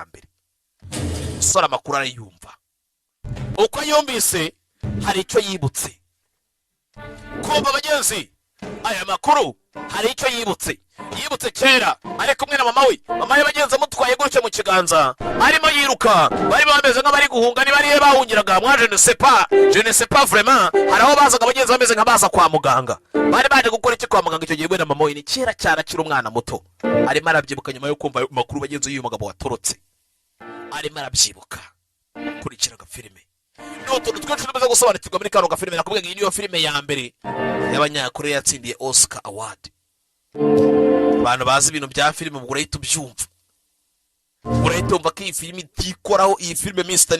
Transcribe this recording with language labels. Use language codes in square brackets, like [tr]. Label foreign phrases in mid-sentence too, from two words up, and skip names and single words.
[rw] mbere sora amakuru arayumva uko yumvise hari icyo yibutse kumva abagenzi aya makuru hari icyo yibutse kera ari kumwe na mama we bagenzi amutwaye gutyo mu kiganza arimo yiruka barimo bameze nk'abari guhunga niba ariye bahungiraga mwa [fr] je ne sais pas vraiment [rw] hari aho bazaga abagenzi bameze nk'abaza kwa muganga bari baje gukora iki kwa muganga icyo gihe we na mama we ni kera cyane akiri umwana muto arimo arabyibuka nyuma yo kumva makuru bagenzi y'uyu mugabo watorotse arimo arabyibuka kurikiraga filime n'utuntu twinshi tumaze gusobanukirwa muri kano gafilime nakubwiye ngo iyi niyo filime ya mbere y'abanyakoreya yatsindiye Oscar Award abantu bazi ibintu bya filime urahita ubyumva urahita umva ko iyi filime itikoraho iyi filime Mr.